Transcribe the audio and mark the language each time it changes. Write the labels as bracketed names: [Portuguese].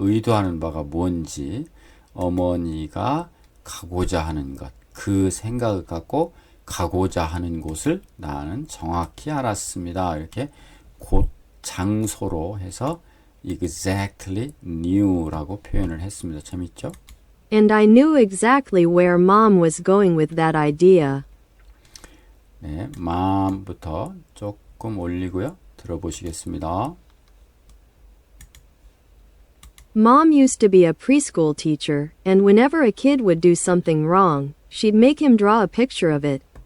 [Korean] 의도하는 바가 뭔지, 어머니가 가고자 하는 것, 그 생각을 갖고 가고자 하는 곳을 나는 정확히 알았습니다. 이렇게 곳, 장소로 해서 exactly knew라고 표현을 했습니다. 재밌죠? [English] And I knew exactly where Mom was going with that idea. [Korean] 네, mom부터 조금 올리고요. 들어보시겠습니다. [English] Mom used to be a preschool teacher, and whenever a kid would do something wrong, she'd make him draw a picture of it.